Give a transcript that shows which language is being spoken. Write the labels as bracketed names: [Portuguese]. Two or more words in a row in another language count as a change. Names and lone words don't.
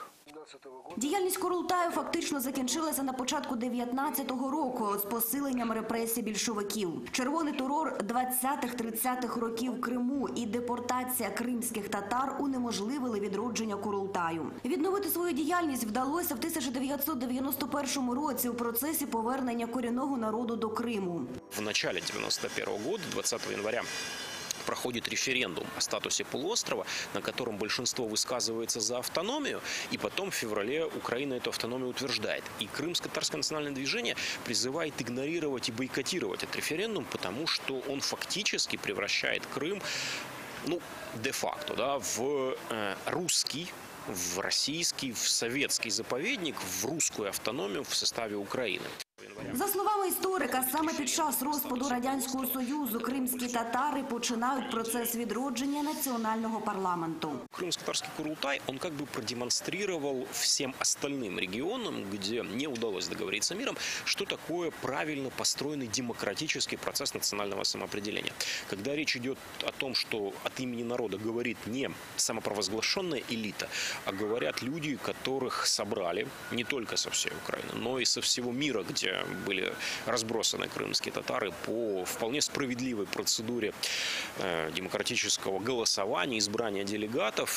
[Ukrainian] Діяльність Курултаю фактично закінчилася на початку 19-го року з посиленням репресій більшовиків. Червоний терор 20-30-х років в Криму і депортація кримських татар унеможливили відродження Курултаю. Відновити свою діяльність вдалося в 1991 році у процесі повернення корінного народу до Криму. [Russian] В начале 91 года, 20 января, проходит референдум о статусе полуострова, на котором большинство высказывается за автономию, и потом в феврале Украина эту автономию утверждает. И Крымско-татарское национальное движение призывает игнорировать и бойкотировать этот референдум, потому что он фактически превращает Крым, де-факто, в русский, в российский, в советский заповедник, в русскую автономию в составе Украины. [Ukrainian] За словами історика, саме під час розпаду Радянського Союзу кримські татари починають процес відродження національного парламенту. [Russian] Крымско-татарский Курултай, он как бы продемонстрировал всем остальным регионам, где не удалось договориться миром, что такое правильно построенный демократический процесс национального самоопределения. Когда речь идет о том, что от имени народа говорит не самопровозглашенная элита, а говорят люди, которых собрали не только со всей Украины, но и со всего мира, где были разбросаны крымские татары по вполне справедливой процедуре демократического голосования, избрания делегатов.